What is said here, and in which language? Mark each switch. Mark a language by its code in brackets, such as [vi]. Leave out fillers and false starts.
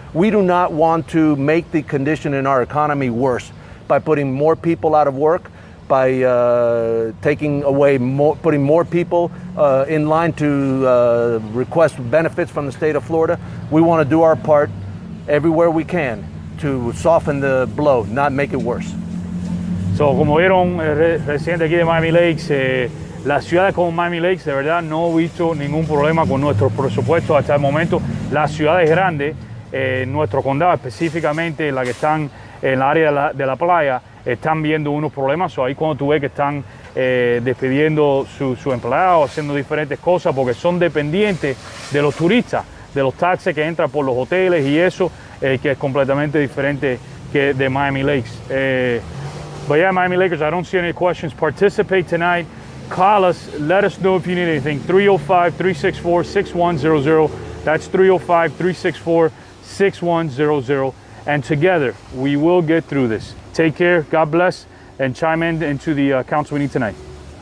[en] We do not want to make the condition in our economy worse by putting more people out of work, by putting more people in line to request benefits from the state of Florida. We want to do our part everywhere we can to soften the blow, not make it worse. [es] So, como vieron, residente aquí de Miami Lakes, las ciudades como Miami Lakes, de verdad no he visto ningún problema con nuestros presupuestos hasta el momento. Las ciudades grandes, nuestro condado específicamente, las que están en la área de la playa, están viendo unos problemas. So, ahí cuando tú ves que están despidiendo su empleado, haciendo diferentes cosas, porque son dependientes de los turistas, de los taxis que entran por los hoteles y eso, que es completamente diferente que de Miami Lakes. [en] But yeah, Miami Lakers, I don't see any questions. Participate tonight. Call us. Let us know if you need anything. 305-364-6100. That's 305-364-6100. And together, we will get through this. Take care. God bless. And chime in into the council meeting tonight.